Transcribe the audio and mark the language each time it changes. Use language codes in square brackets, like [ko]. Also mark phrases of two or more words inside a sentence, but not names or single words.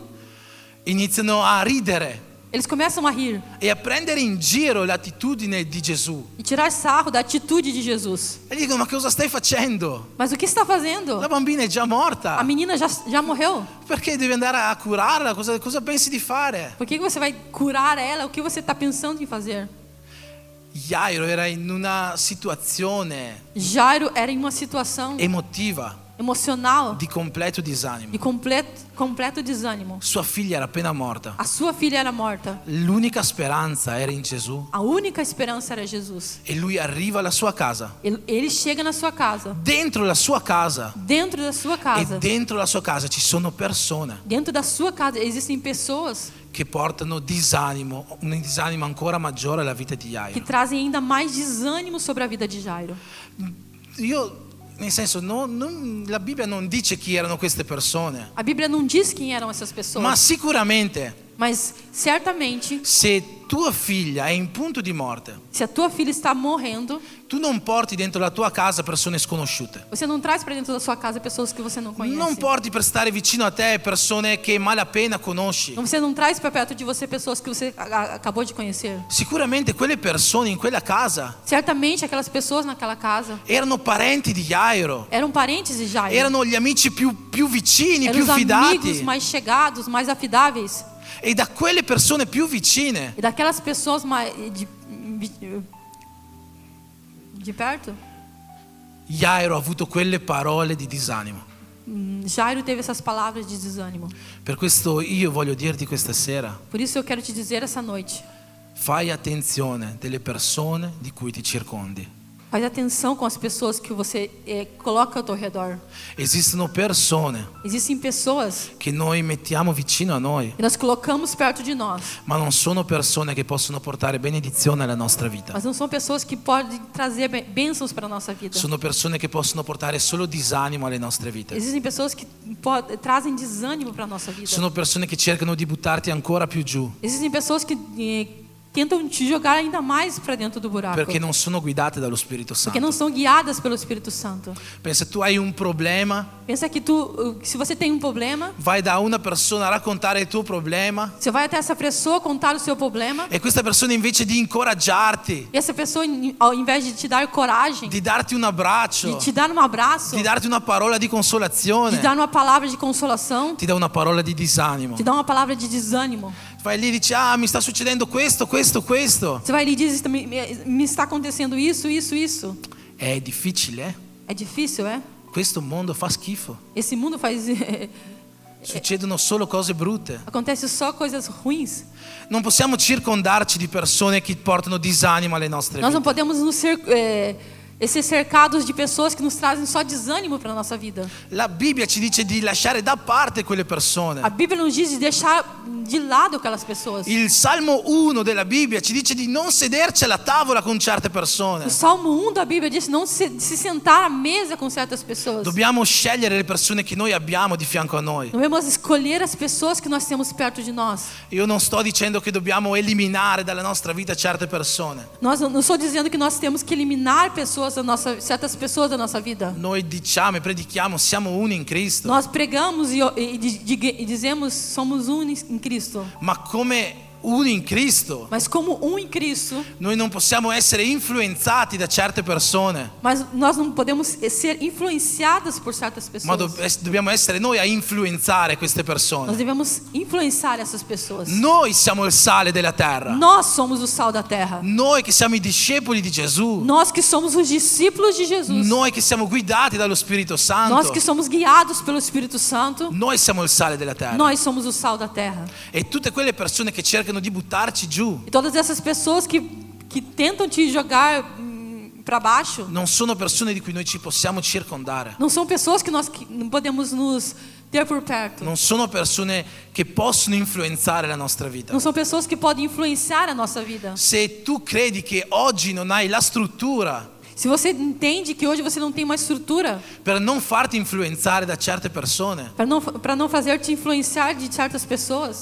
[it] iniziano a ridere [pt] eles começam a rir [it] e a prendere in giro l'attitudine di Gesù. [pt] e tirar sarro da atitude de Jesus. [it] E gli dicono ma cosa stai facendo? [pt] Mas o que está fazendo? [it] La bambina è già [pt] A [it] morta, [pt] menina já morreu. [it] perché devi andare a curarla? Cosa pensi di fare? [pt] Por que você vai curar ela? O que você está pensando em fazer? [it] Jairo era in una situazione [pt] Jairo era em uma situação [it] emotiva [pt] emocional [it] di completo disanimo. [pt] de completo desânimo. [it] Sua figlia era appena morta. [pt] A sua filha era morta. [it] L'unica speranza era in Gesù [pt] A única esperança era Jesus. [it] e lui arriva alla sua casa. [pt] Ele chega na sua casa. [it] Dentro la sua casa [pt] Dentro da sua casa. [it] e dentro la sua casa ci sono persone [pt] Dentro da sua casa existem pessoas [it] che portano disanimo, un disanimo ancora maggiore alla vita di [pt] que [it] Jairo. [pt] trazem ainda mais desânimo sobre a vida de Jairo. [it] Nel senso, la Bibbia non dice chi erano queste persone, [pt] A Bíblia não diz quem eram essas pessoas, [it] ma sicuramente [pt] mas certamente, [it] se tua figlia è in punto di morte, [pt] se a tua filha está morrendo, [it] tu non porti dentro la tua casa persone sconosciute. [pt] você não traz para dentro da sua casa pessoas que você não conhece. [it] Non porti per stare vicino a te persone che malapena conosci. [pt] Você não traz para perto de você pessoas que você acabou de conhecer. [it] Sicuramente quelle persone in quella casa [pt] Certamente aquelas pessoas naquela casa [it] erano parenti di Jairo, [pt] eram parentes de Jairo. [it] erano gli amici più vicini, [pt] Eram [it] più [pt] os amigos [it] fidati. [pt] mais chegados, mais afidáveis. [it] E da quelle persone più vicine [pt] E daquelas pessoas mais de perto, [it] Jairo ha avuto quelle parole di disanimo. [pt] Jairo teve essas palavras de desânimo. [it] Per questo io voglio dirti questa sera, [pt] Por isso eu quero te dizer essa noite: [it] fai attenzione delle persone di cui ti circondi. [pt] faz atenção com as pessoas que você coloca ao teu redor. [it] Esistono persone [pt] Existem pessoas [it] che noi mettiamo vicino a noi, [pt] que nós colocamos perto de nós, [it] ma non sono persone che possono portare benedizione alla nostra vita. [pt] mas não são pessoas que podem trazer bênçãos para a nossa vida. [it] Sono persone che possono portare solo disanimo alle nostre vite. [pt] Existem pessoas que trazem desânimo para a nossa vida. [it] Sono persone che cercano di buttarti ancora più giù [pt] Existem pessoas que tentam te jogar ainda mais para dentro do buraco, [it] perché non sono guidate dallo Spirito [pt] porque não [it] Santo. [pt] são guiadas pelo Espírito Santo. [it] Pensa, tu hai un problema, [pt] Pensa que se você tem um problema, [it] vai da una persona a raccontare il tuo problema [pt] você vai até essa pessoa contar o seu problema, [it] e questa persona invece di incoraggiarti, [pt] e essa pessoa, ao invés de te dar coragem, [it] di darti un abbraccio, [pt] de te dar um abraço, [it] di darti una parola di [pt] de [it] consolazione, [pt] dar uma palavra de consolação, [it] ti dà una parola di disanimo. [pt] te dá uma palavra de desânimo. [it] Vai lì e dici, mi sta succedendo questo. [pt] Você vai ali e diz: me está acontecendo isso. [it] È difficile, eh? [pt] É difícil, é? [it] Questo mondo fa schifo. [pt] Esse mundo faz [it] succedono solo cose brutte. [pt] acontece só coisas ruins. [it] Non possiamo circondarci di persone che portano disanimo alle nostre [pt] Nós não [it] vite. [pt] podemos ser cercados de pessoas que nos trazem só desânimo para a nossa vida. [it] La Bibbia ci dice di lasciare da parte quelle [pt] A [it] persone. [pt] Bíblia nos diz de deixar de lado aquelas pessoas. [it] Il Salmo 1 della Bibbia ci dice di non sederci alla tavola con certe persone. [pt] O Salmo 1 da Bíblia diz não se sentar à mesa com certas pessoas. [it] Dobbiamo scegliere le persone che noi abbiamo di fianco a noi. [pt] Devemos escolher as pessoas que nós temos perto de nós. [it] Io non sto dicendo che dobbiamo eliminare dalla nostra vita certe persone. [pt] Nós não estou dizendo que nós temos que eliminar certas pessoas da nossa vida. [it] Noi diciamo e predichiamo siamo uni in Cristo. [pt] Nós pregamos e dizemos somos em Cristo. [it] Ma come uni in Cristo, [pt] Mas como em Cristo, [it] noi non possiamo essere influenzati da certe persone, [pt] mas nós não podemos ser influenciados por certas [it] ma [pt] pessoas. [it] dobbiamo essere noi a influenzare queste [pt] Nós [it] persone. [pt] devemos influenciar essas pessoas. [it] Noi siamo il sale della terra. [pt] Nós somos o sal da terra. [it] Noi che siamo i discepoli di Gesù. [pt] Nós que somos os discípulos de Jesus. [it] Noi che siamo guidati dallo Spirito [pt] Nós [it] Santo. [pt] que somos guiados pelo Espírito Santo. [it] Noi siamo il sale della terra. [pt] Nós somos o sal da terra. [it] E tutte quelle persone che cercano di buttarci giù [pt] E todas essas pessoas que tentam te jogar para baixo, [it] non sono persone di cui noi ci possiamo circondare. [pt] não são pessoas que nós não podemos nos ter por perto. [it] Non sono persone che possono influenzare la nostra vita. [pt] Não são pessoas que podem influenciar a nossa vida. [it] Se tu credi che oggi non hai la struttura [pt] Se você entende que hoje você não tem uma estrutura [it] per non farti influenzare da certe persone, [pt] para não fazer te influenciar de certas pessoas,